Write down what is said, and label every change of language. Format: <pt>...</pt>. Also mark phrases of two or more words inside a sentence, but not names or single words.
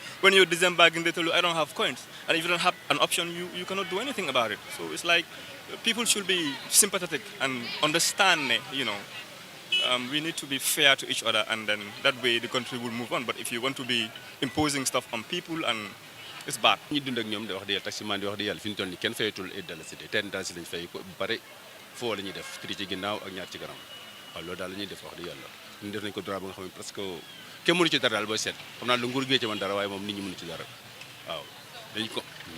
<en>When you're disembarking, they tell you, I don't have coins. And if you don't have an option, you cannot do anything about it. So it's like people should be sympathetic and understand, we need to be fair to each other, and then that way the country will move on. But if you want to be imposing stuff on people, and it's bad.</en> <wo>ñi dund ak ñoom di wax di yàlla taximan di wax di yàlla fi ñu toll nii kenn fayatul $8 10 dalasi lañ fay ko bare foo la ñuy def 3 ci ginnaaw ak 2 ci kanam waaw loolu daal la ñuy def wax di yàlla ñu def nañ ko droit ba nga xam ne</wo> <fr>parce que</fr> <wo>kenn mënu ci dara daal booy seet xam naa lu nguur gi ci man dara waaye moom nit ñi mënu ci dara waaw dañ ko</wo>